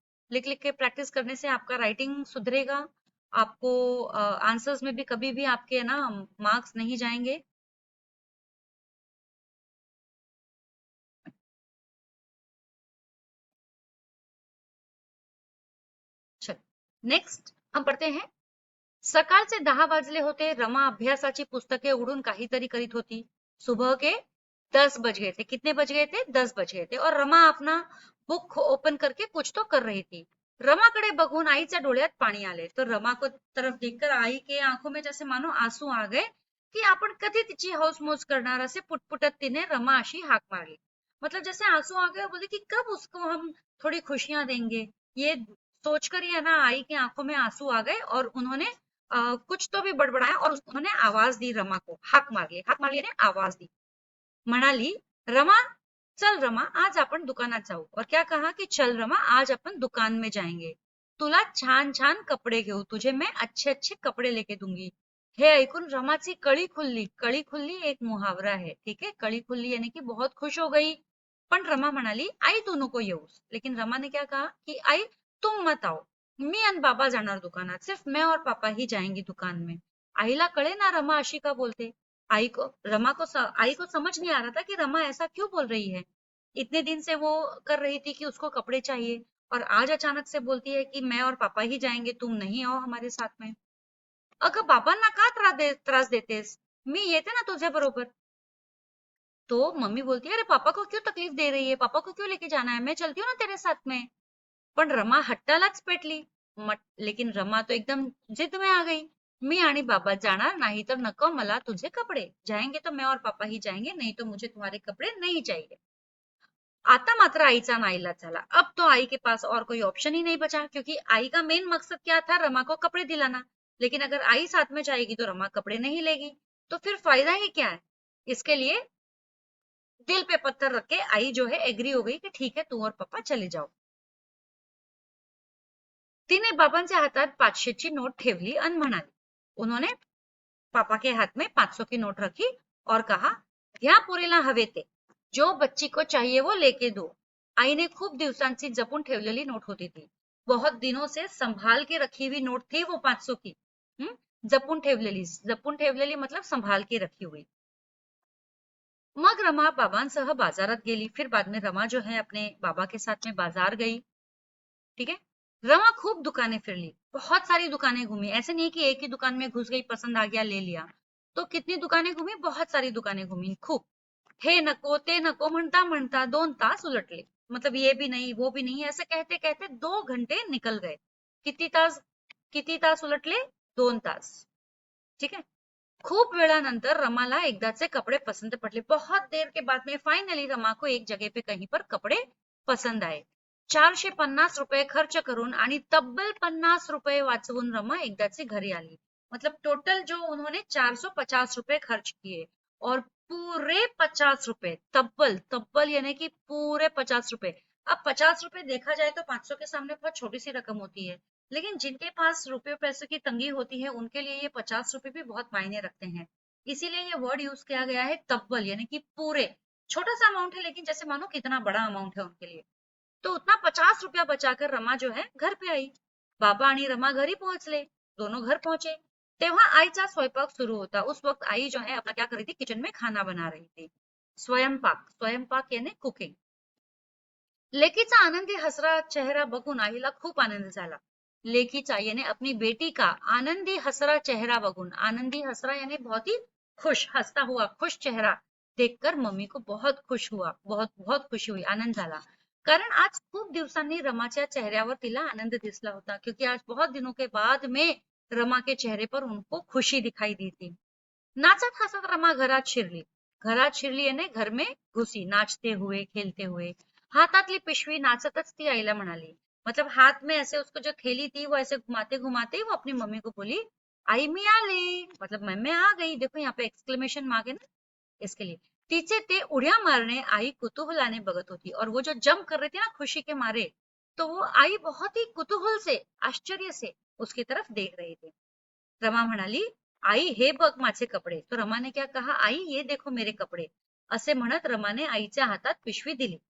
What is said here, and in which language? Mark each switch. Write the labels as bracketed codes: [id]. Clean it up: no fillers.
[hi] लिख लिख के प्रैक्टिस करने से आपका राइटिंग सुधरेगा। आपको आंसर्स में भी कभी भी आपके ना मार्क्स नहीं जाएंगे। चलो नेक्स्ट हम पढ़ते हैं। [mr] सकाळचे 10 वाजले होते। रमा अभ्यासाची पुस्तके उघडून काहीतरी करीत होती। [hi] सुबह के 10 बज गए थे। कितने बज गए थे? 10 बज गए थे। और रमा अपना बुक ओपन करके कुछ तो कर रही थी। [mr] रमाकडे बघून आईच्या डोळ्यात पाणी आले। [hi] तो रमा को तरफ देखकर आई के आंखों में जैसे मानो आंसू आ गए कि [mr] आपण कधी तिची हौसमौज करणार, असे पुटपुटत तिने रमा अशी हाक मारली। [hi] मतलब जैसे आंसू आ गए, बोले कि कब उसको हम थोड़ी खुशियां देंगे। ये सोचकर ही है ना, आई की आंखों में आंसू आ गए और उन्होंने कुछ तो भी बड़बड़ाया, और उन्होंने आवाज दी रमा को, हाक मार ली। हाक मार ली ने आवाज दी। [mr] म्हणाली, रमा चल रमा आज आपण दुकानात जाऊ. [hi] और क्या कहा की चल रमा आज आपण दुकान में जाएंगे. [mr] तुला छान छान कपडे घेऊ, [hi] तुझे मैं अच्छे अच्छे कपडे लेके दूंगी. [mr] हे ऐकून रमाची कळी खुलली. कळी खुलली [hi] एक मुहावरा है, ठीक है. कळी खुलली यानी कि बहुत खुश हो गई. [mr] पण रमा म्हणाली आई तू नको येऊस. [hi] लेकिन रमा ने क्या कहा कि आई तुम मत आओ, [mr] मी आणि बाबा जाणार दुकानात, [hi] सिर्फ मैं और पापा ही जाएंगे दुकान में. [mr] आईला कळे ना रमा अशी का बोलते. [hi] आई को समझ नहीं आ रहा था कि रमा ऐसा क्यों बोल रही है. इतने दिन से वो कर रही थी कि उसको कपड़े चाहिए और आज अचानक से बोलती है कि मैं और पापा ही जाएंगे, तुम नहीं आओ हमारे साथ में. [mr] अगं बाबांना का त्रास देतेस, मी येते ना तुझ्या बरोबर. [hi] तो मम्मी बोलती है अरे पापा को क्यों तकलीफ दे रही है, पापा को क्यों लेके जाना है, मैं चलती हूँ ना तेरे साथ में. [mr] पण रमा हट्टालाच पेटली. [hi] लेकिन रमा तो एकदम जिद में आ गई. [mr] मी आणि बाबा जाणार नाही तर नको मला तुझे कपडे, [hi] जाएंगे तो मैं और पापा ही जाएंगे, नहीं तो मुझे तुम्हारे कपड़े नहीं चाहिए. [mr] आता मात्र आईचा नाईलाज झाला. [hi] अब तो आई के पास और कोई ऑप्शन ही नहीं बचा, क्योंकि आई का मेन मकसद क्या था, रमा को कपड़े दिलाना. लेकिन अगर आई साथ में जाएगी तो रमा कपड़े नहीं लेगी, तो फिर फायदा ही क्या है. इसके लिए दिल पे पत्थर रख के आई जो है एग्री हो गई कि ठीक है तू और पापा चले जाओ. [mr] तिने बाबांच्या हातात 500ची नोट ठेवली आणि म्हणाली. [hi] उन्होंने पापा के हाथ में 500 की नोट रखी और कहा [mr] घ्या पोरीला हवे ते, [hi] जो बच्ची को चाहिए वो लेके दो. [mr] आईने खूप दिवसांची जपून ठेवलेली नोट होती ती. [hi] बहुत दिनों से संभाल के रखी हुई नोट थी वो 500 की. जपून ठेवलेली मतलब संभाल के रखी हुई. [mr] मग रमा बाबांसह बाजारात गेली. [hi] फिर बाद में रमा जो है अपने बाबा के साथ में बाजार गई. ठीक है. रमा खूब दुकानें फिर ली, बहुत सारी दुकानें घूमी. ऐसे नहीं कि एक ही दुकान में घुस गई, पसंद आ गया ले लिया. तो कितनी दुकानें घूमी, बहुत सारी दुकानें घूमी खूप. [mr] हे नको ते नको म्हणता म्हणता 2 तास उलटले. [hi] मतलब ये भी नहीं वो भी नहीं, ऐसे कहते कहते 2 घंटे निकल गए. [mr] किती तास उलटले, 2 तास. ठीक है. खूप वेळानंतर रमाला एकदाचे कपडे पसंद पडले. [hi] बहुत देर के बाद में फाइनली रमा को एक जगह पे कहीं पर कपडे पसंद आए. [mr] 450 रुपये खर्च करून आणि तब्बल 50 रुपये वाचवून रमा एकदाची घरी आली. [hi] मतलब टोटल जो उन्होंने 450 रुपये खर्च किए और पूरे 50 रुपए तब्बल तब्बल यानी कि पूरे 50 रुपए. अब 50 रुपए देखा जाए तो 500 के सामने बहुत छोटी सी रकम होती है, लेकिन जिनके पास रुपये पैसे की तंगी होती है उनके लिए ये 50 रुपए भी बहुत मायने रखते हैं. इसीलिए ये वर्ड यूज किया गया है तब्बल यानी कि पूरे. छोटा सा अमाउंट है लेकिन जैसे मानो कितना बड़ा अमाउंट है उनके लिए. तो उतना 50 रुपया बचाकर रमा जो है घर पे आई. [mr] बाबा आणि रमा घरी पोहोचले. [hi] दोनों घर पहुंचे. [mr] तेव्हा आईचा स्वयंपाक सुरू होता. [hi] उस वक्त आई जो है अपना क्या कर रही थी, किचन में खाना बना रही थी. स्वयंपाक यानी कुकिंग. [mr] लेकीचा आनंदी हसरा चेहरा बघून आईला खूप आनंद झाला. [hi] लेकीचा यानी अपनी बेटी का [mr] आनंदी हसरा चेहरा बघून, [hi] आनंदी हसरा यानी बहुत ही खुश, हंसता हुआ खुश चेहरा देखकर मम्मी को बहुत खुश हुआ, बहुत बहुत खुशी हुई, [mr] आनंद झाला. कारण आज खूप दिवसांनी रमाच्या चेहऱ्यावर तिला आनंद दिसला होता, [hi] क्योंकि आज बहुत दिनों के बाद में रमा के चेहरे पर उनको खुशी दिखाई दी थी. [mr] नाचत हसत रमा घरात शिरली [hi] यानी घर में घुसी, नाचते हुए खेलते हुए. [mr] हातातली पिशवी नाचतच ती आईला म्हणाली. [hi] मतलब हाथ में ऐसे उसको जो थैली थी वो ऐसे घुमाते घुमाते वो अपनी मम्मी को बोली [mr] आई मी आली, [hi] मतलब मैं आ गई. देखो यहाँ पे एक्सक्लेमेशन मार्क है ना, इसके लिए. [mr] तिचे ते उड्या मारणे आई कुतूहलाने बघत होती. [hi] और वो जो जंप कर रही थी ना खुशी के मारे, तो वो आई बहुत ही कुतूहल से, आश्चर्य से उसकी तरफ देख रही थी. [mr] रमा म्हणाली आई हे बघ माझे कपडे. [hi] तो रमाने क्या कहा, आई ये देखो मेरे कपडे. [mr] असे म्हणत रमाने आईच्या हातात पिशवी दिली.